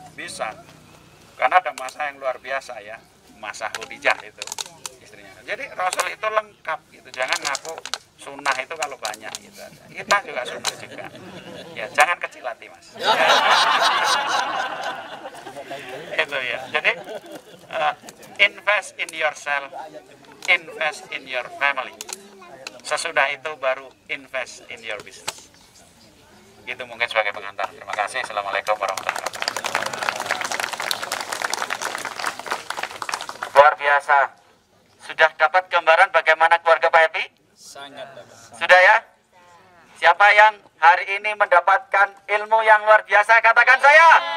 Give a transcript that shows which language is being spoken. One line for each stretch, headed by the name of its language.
Indonesian: bisa, karena ada masa yang luar biasa ya, masa Khadijah itu istrinya. Jadi Rasul itu lengkap gitu, jangan ngaku sunnah itu kalau banyak gitu. Kita juga sunnah juga ya, jangan kecil hati mas. Itu ya, jadi
English: invest in yourself, invest in your family.
Indonesian: Sesudah itu baru
English: invest in your business.
Indonesian: Itu mungkin sebagai pengantar. Terima kasih. Assalamualaikum warahmatullahi wabarakatuh. Luar biasa. Sudah dapat gambaran bagaimana keluarga Pak Happy? Sangat dapat. Sudah ya? Siapa yang hari ini mendapatkan ilmu yang luar biasa? Katakan saya.